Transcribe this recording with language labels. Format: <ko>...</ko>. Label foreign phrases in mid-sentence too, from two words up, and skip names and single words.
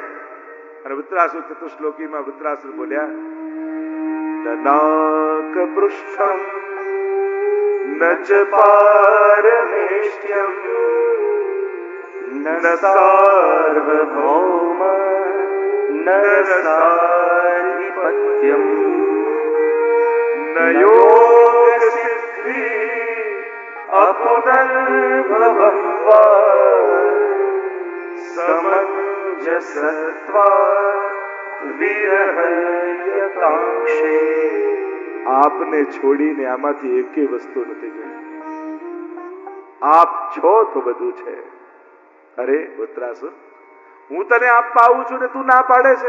<gu>અને વૃત્રાસુર ચતુશ્લોકીમાં વૃત્રાસુર બોલ્યા,</gu> <sa>નાક પૃષ્ઠમ ન ચ પારમેષ્ટ્યમ ન સાર્વભૌમ ન સાર્ય पत्यम न योग सिद्धि अपुनर्भवं वा समंजसत्वा વિરહય કાંક્ષે.</sa> <gu>આપને છોડીને આમાંથી એકેય વસ્તુ નથી જોઈ. આપ છો તો બધું છે. અરે ઉત્તરાસુર, હું તને આપવા આવું છું ને તું ના પાડે છે.</gu>